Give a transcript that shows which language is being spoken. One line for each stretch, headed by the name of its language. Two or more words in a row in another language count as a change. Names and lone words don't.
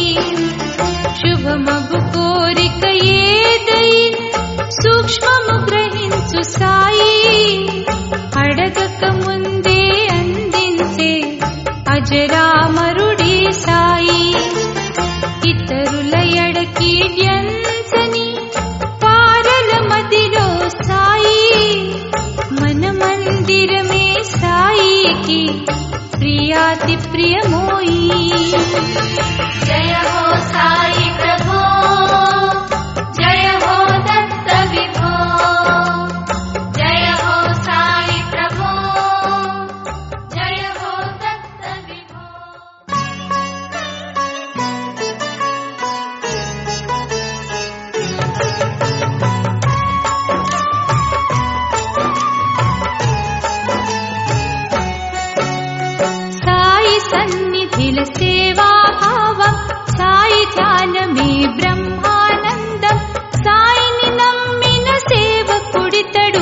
Telugu: శుభమగు కోరిక ఏదైనా సూక్ష్మము గ్రహించు సాయి, అడగక ముందే అందించే అజరామరుడే సాయి। ఇతరుల ఎడకి డ్యంచని పారల మదిలో సాయి, మన మందిరమే సాయికి ప్రియాతి ప్రియమోయి।
Hindi: जय हो साई प्रभो, जय हो दत्त विभो। जय हो साई प्रभो, जय हो दत्त विभो।
Telugu: సాయి సన్నిధిల సేవాభావం, సాయి ధ్యానమే బ్రహ్మానందం, సాయిని నమ్మిన సేవకుడితడు